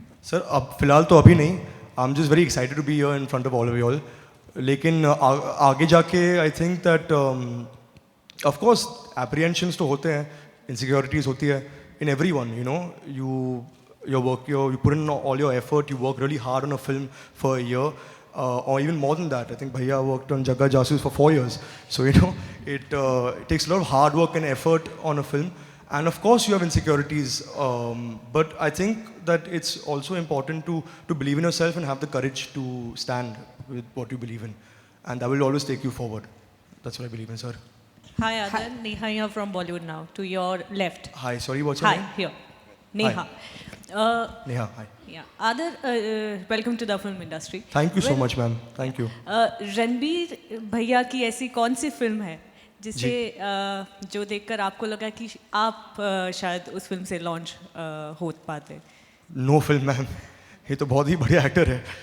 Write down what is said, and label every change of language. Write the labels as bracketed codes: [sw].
[hi] Sir अब फिलहाल तो अभी नहीं [en] I am just very excited to be here in front of all of you all [hi] लेकिन आगे जाके [en] I think that of course apprehensions [hi] तो होते हैं [en] insecurities [hi] होती है [en] In every one you know you put in all your effort, you work really hard on a film for a year, or even more than that. I think Bhaiya worked on Jagga Jasoos for 4 years. So, you know, it takes a lot of hard work and effort on a film. And of course you have insecurities, but I think that it's also important to believe in yourself and have the courage to stand with what you believe in. And that will always take you forward. That's what I believe in, sir. Hi, Adar. Neha here from Bollywood now. To your left. Hi, sorry, what's your Hi, name? here. Neha. Neha, hi. Yeah. Adar, welcome to the film industry. Thank you so much, ma'am. Thank you. [hi] Ranbir भैया की ऐसी कौन सी film है जिसे जो देखकर आपको लगा कि आप शायद उस फिल्म से लॉन्च हो पाते? [en] No film, ma'am. [hi] ये तो बहुत ही बढ़िया एक्टर है.